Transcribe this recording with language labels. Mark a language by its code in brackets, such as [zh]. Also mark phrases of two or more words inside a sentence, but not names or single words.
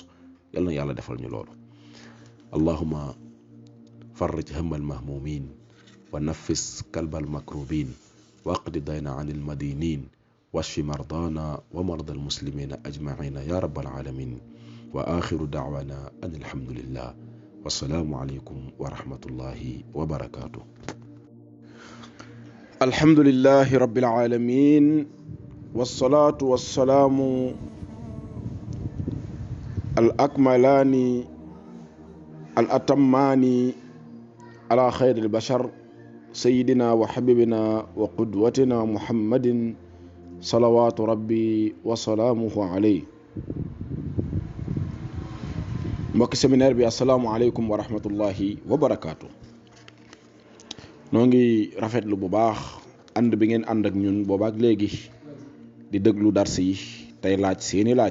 [wo] yal na yàlla defal ñu loolu. [ar] اللهم فرج هم المهمومين ونفس كرب المكروبين واقض دين المدينين واشف مرضانا ومرضى المسلمين أجمعين يا رب العالمين. وآخر دعوانا أن الحمد لله. والسلام عليكم ورحمة الله وبركاته. الحمد لله رب العالمين والصلاة والسلام الأكملان الأتمان على خير البشر سيدنا وحبيبنا وقدوتنا محمد صلوات ربي وسلامه عليه. [wo] mbokki séminaire bi [ar] السلام عليكم ورحمة الله وبركاته. [wo] noo ngi rafetlu bu baax ànd bi ngeen ànd ak ñun boobaak léegi di déglu dars yi tey laaj seeni laaj.